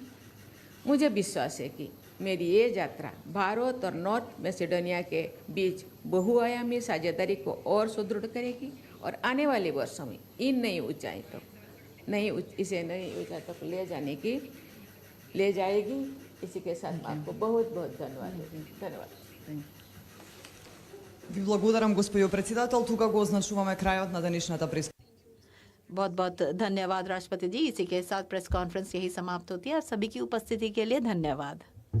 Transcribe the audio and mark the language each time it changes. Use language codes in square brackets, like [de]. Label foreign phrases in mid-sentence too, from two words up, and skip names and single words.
[hi] मुझे विश्वास है कि मेरी ये यात्रा भारत और नॉर्थ मैसेडोनिया के बीच बहुआयामी साझेदारी को और सुदृढ़ करेगी और आने वाले वर्षों में इन नई ऊंचाई तक इसे नई ऊंचाई तक ले जाएगी। इसी के साथ आपको बहुत बहुत धन्यवाद। [mk] Ви благодарам, госпожо председател. Тука го означуваме крајот на денешната прес. [hi] बहुत बहुत धन्यवाद राष्ट्रपति जी। इसी के साथ प्रेस कॉन्फ्रेंस यही समाप्त होती है। आप सभी की उपस्थिति के लिए धन्यवाद।